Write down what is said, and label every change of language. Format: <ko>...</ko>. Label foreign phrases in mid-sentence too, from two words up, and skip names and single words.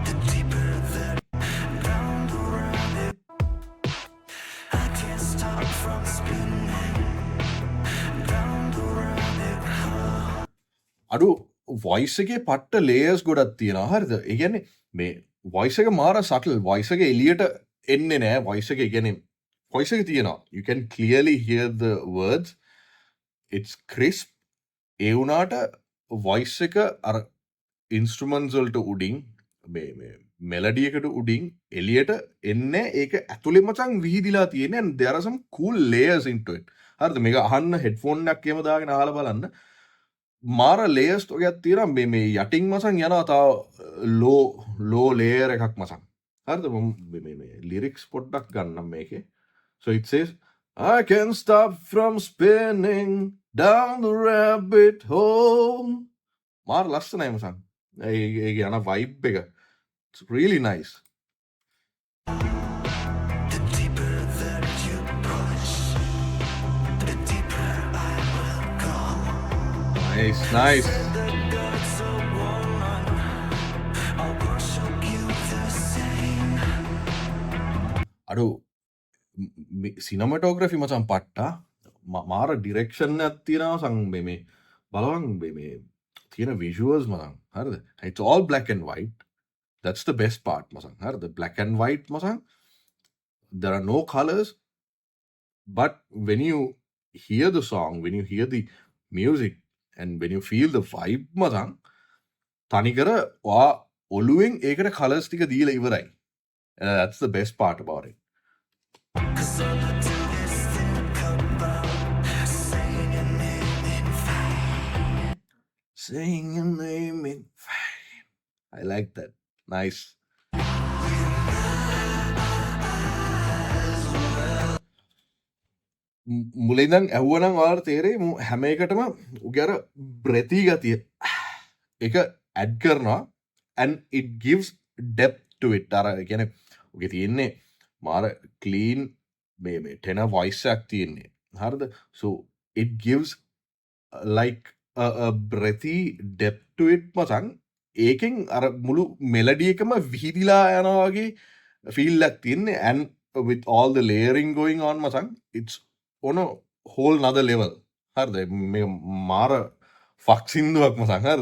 <si>අඩු වොයිස් එකේ පට්ට ලේයර්ස් ගොඩක් තියෙනවා. හරිද? ඒ කියන්නේ මේ වොයිස් එක මාර</si> <en>subtle voice</en> <si>එක එළියට එන්නේ නැහැ. වොයිස් එක කියන්නේ වොයිස් එක තියෙනවා.</si> <en>You can clearly hear the words. It's crisp.</en> <si>ඒ වුණාට වොයිස් එක අර ඉන්ස්ට්‍රුමන්ට්ස් වලට උඩින් මේ මෙලඩි එකට උඩින් එළියට එන්නේ ඒක ඇතුලේ මචං විහිදිලා තියෙන</si> <en>and there are some cool layers into it.</en> <si>හරිද? මේක අහන්න හෙඩ්ෆෝන් එකක් එහෙම දාගෙන අහලා බලන්න. මාර ලේයර්ස් වගේක් තියෙනවා මේ යටින් මසන් යනවා තව</si> <en>low layer</en> <si>එකක් මසන්. හරිද? මේ ලිරික්ස් පොඩ්ඩක් ගන්නම් මේකේ.</si> <en>So it says I can't stop from spinning down the rabbit hole.</en> <si>මාර ලස්සනයි මසන්. ඒ යන vibe එක.</si> <en>It's really nice. Nice.</en> <si>අඩු සිනමටෝග්‍රෆි මචං පට්ටා මාර ඩිරෙක්ෂන් එකක් තියෙනවා සං මේ බලවන් මේ තියෙන visuals මචං හරිද?</si> <en>It's all black and white. That's the best part</en> <si>මචං හරිද?</si> <en>Black and white මචං there are no colors but when you hear the song when you hear the music and when you feel the vibe මචං</en> <si>තනිකර වා ඔලුවෙන් ඒකට කලර්ස් ටික දීලා ඉවරයි.</si> <en>That's the best part about it. Saying your name in fame. I like that. Nice.</en> <si>මුලින්දන් ඇහුවනම් ඔයාලට තේරෙයි හැම එකටම උගේ අර බ්‍රෙති ගතිය එක ඇඩ් කරනවා</si> <en>and it gives depth to it.</en> <si>අර කියන්නේ උගේ තියෙන්නේ මාර clean මේ</si> <en>tenor voice</en> <si>එකක් තියෙන්නේ. හරිද?</si> <en>So it gives like a breathy depth to it මචං.</en> <si>ඒකෙන් අර මුළු melody එකම විහිදිලා යනවා වගේ feel එකක් තියෙන්නේ</si> <en>and with all the layering going on මචං it's on a whole nother level.</en> <si>හරිද? මේ මාර ෆක් සින්දුවක් මචං. හරිද?</si>